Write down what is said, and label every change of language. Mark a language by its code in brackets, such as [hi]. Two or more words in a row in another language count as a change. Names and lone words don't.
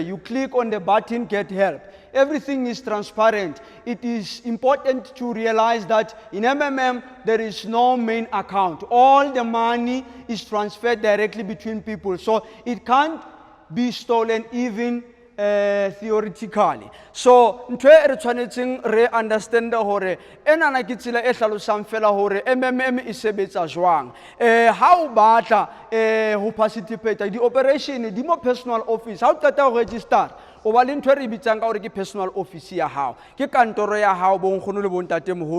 [en] You click on the button get help. Everything is transparent. It is important to realize that in MMM, there is no main account. All the money is transferred directly between people. So it can't be stolen even theoretically. [st] So ntwe re tshwanetseng re understand hore ena na ke tsela e hlalosang fela hore MMM e sebetsa jwang. Ha o batla ho participate di operation di mo [en] personal office, [st] ha o qeta ho register o ba le ntwe re bitsang ka hore ke [en] personal office [st] ya hao, ke kantoro ya hao bo nkgono le bo ntate moholo.